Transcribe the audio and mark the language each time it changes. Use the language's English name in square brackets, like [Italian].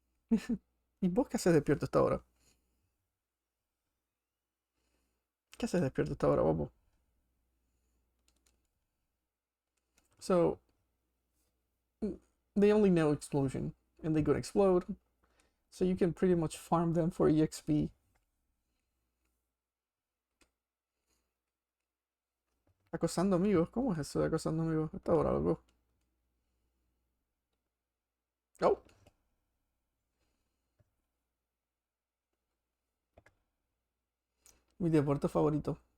[Spanish] ¿Y vos qué haces despierto hasta ahora? ¿Qué haces despierto hasta ahora, guapo? [English] So they only know explosion, and they gonna explode. So you can pretty much farm them for EXP. [Spanish] Acosando amigos, ¿cómo es eso de acosando amigos? Hasta ahora, loco. Oh, mi deporte favorito.